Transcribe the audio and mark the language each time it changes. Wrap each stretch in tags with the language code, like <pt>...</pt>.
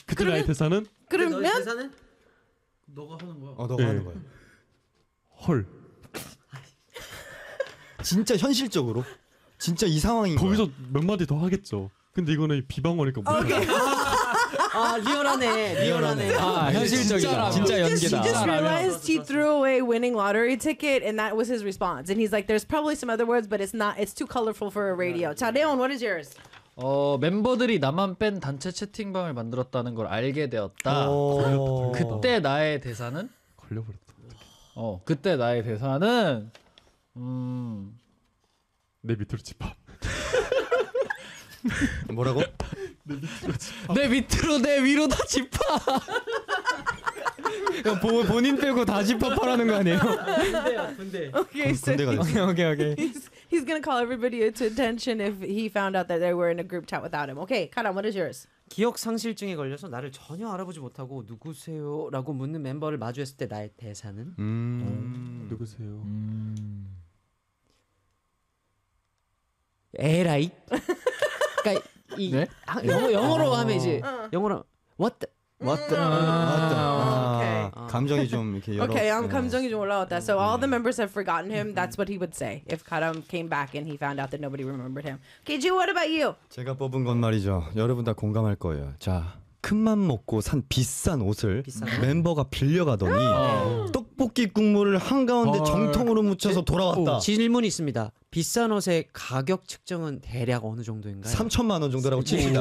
<ko>그때 나의 대사는? 그러면 너의 대사는? 너가 하는 거야. 너가 네. 하는 거야. 헐. 진짜 현실적으로 진짜 이 상황인 거기서 거야. 거기서 몇 마디 더 하겠죠. 근데 이거는 비방어니까 못 okay. 아, 리얼하네. 리얼하네. 아, 현실적이다. 진짜 연기다.</ko> <en>He just realized he threw away winning lottery ticket and that was his response. And he's like there's probably some other words but it's not it's too colorful for a radio. 자, 레온, what is yours?</en> <ko>멤버들이 나만 뺀 단체 채팅방을 만들었다는 걸 알게 되었다. 그때 나의 대사는 걸려버렸다. 그때 나의 대사는 내 밑으로 집합. 뭐라고? 내 밑으로 내 위로 다 집파. 본인 빼고 다 집파라는 거 아니에요? 군대 가 오케이 오케이 오케이.</ko> <en>He's gonna call everybody to attention if he found out that they were in a group chat without him. Okay, Karan, what is yours?</en> <ko>기억 상실증에 걸려서 나를 전혀 알아보지 못하고 누구세요?라고 묻는 멤버를 마주했을 때 나의 대사는 누구세요? 에라이. 그러니까 이 네? 영어로 하면 이제 영어로</ko> <en>what the, what the, okay.</en> <ko>감정이 좀 이렇게 여러</ko> <en>okay,</en> <ko>감정이 좀 올라왔다.</ko> <en>So all the members have forgotten him. That's what he would say if Karam came back and he found out that nobody remembered him. Okay, Ju, what about you?</en> <ko>제가 뽑은 건 말이죠. 여러분 다 공감할 거예요. 자, 큰맘 먹고 산 비싼 옷을 멤버가 빌려가더니 떡볶이 국물을 한 가운데 정통으로 묻혀서 돌아왔다. 질문 있습니다. 비싼 옷의 가격 측정은 대략 어느 정도인가요? 3천만 원 정도라고 칩니다.</ko>